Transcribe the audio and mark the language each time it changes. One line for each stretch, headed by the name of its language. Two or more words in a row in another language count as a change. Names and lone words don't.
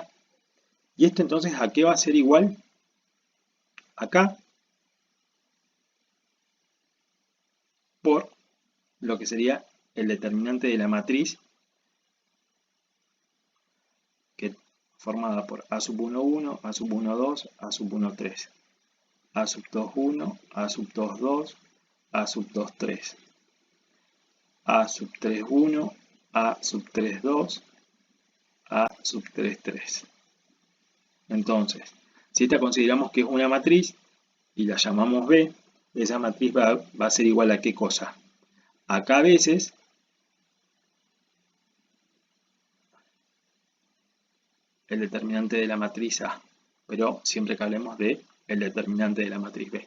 Spanish: Y esto entonces, ¿a qué va a ser igual? Acá por lo que sería el determinante de la matriz, que formada por A sub 1, 1, A sub 1, 2, A sub 1, 3. A sub 2, 1, A sub 2, 2, A sub 2, 3. A sub 3, 1, A sub 3, 2, A sub 3, 3. Entonces, si esta consideramos que es una matriz y la llamamos B, esa matriz va a ser igual a ¿qué cosa? A K veces el determinante de la matriz A, pero siempre que hablemos de el determinante de la matriz B.